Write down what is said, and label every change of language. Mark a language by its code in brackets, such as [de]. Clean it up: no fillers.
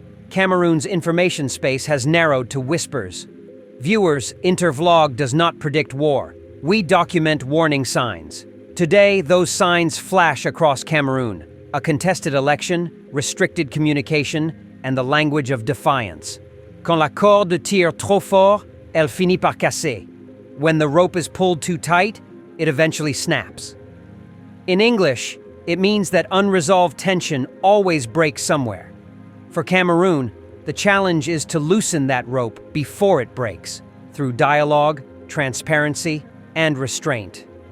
[en] Cameroon's information space has narrowed to whispers. Viewers, Intervlog does not predict war. We document warning signs. Today, those signs flash across Cameroon: a contested election, restricted communication, and the language of defiance. [fr] Quand la corde tire trop fort, elle finit par casser. [en] When the rope is pulled too tight, it eventually snaps. In English, it means that unresolved tension always breaks somewhere. For Cameroon, the challenge is to loosen that rope before it breaks, through dialogue, transparency, and restraint.